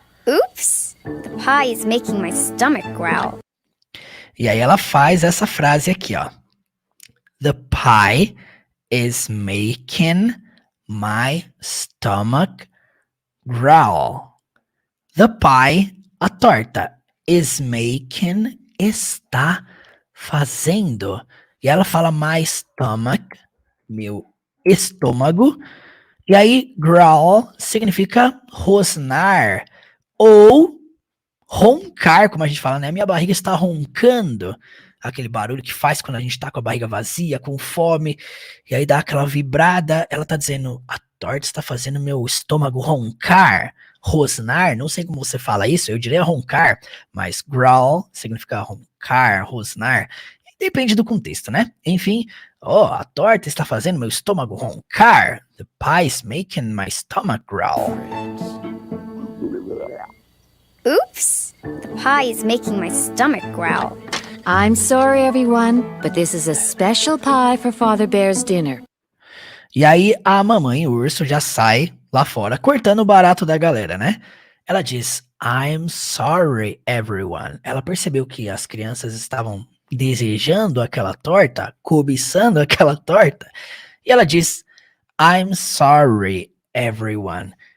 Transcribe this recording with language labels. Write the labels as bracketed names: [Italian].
[English] Oops! The pie is making my stomach growl. [Portuguese] E aí ela faz essa frase aqui, ó. [English] The pie is making my stomach growl. The pie, [Portuguese] a torta, [English] is making, [Portuguese] está fazendo. E ela fala [English] my stomach, [Portuguese] meu estômago. E aí, growl significa rosnar ou roncar, como a gente fala, né? Minha barriga está roncando. Aquele barulho que faz quando a gente tá com a barriga vazia, com fome. E aí dá aquela vibrada. Ela tá dizendo, a torta está fazendo meu estômago roncar. Rosnar, não sei como você fala isso, eu diria roncar. Mas growl significa roncar, rosnar. Depende do contexto, né? Enfim, a torta está fazendo meu estômago roncar. [English] The pie is making my stomach growl. Oops! The pie is making my stomach growl. I'm sorry, everyone, but this is a special pie for Father Bear's dinner. [Portuguese] E aí a mamãe urso já sai lá fora, cortando o barato da galera, né? Ela diz, [English] I'm sorry, everyone. [Portuguese] Ela percebeu que as crianças estavam desejando aquela torta, cobiçando aquela torta. E ela diz, [English] I'm sorry, everyone.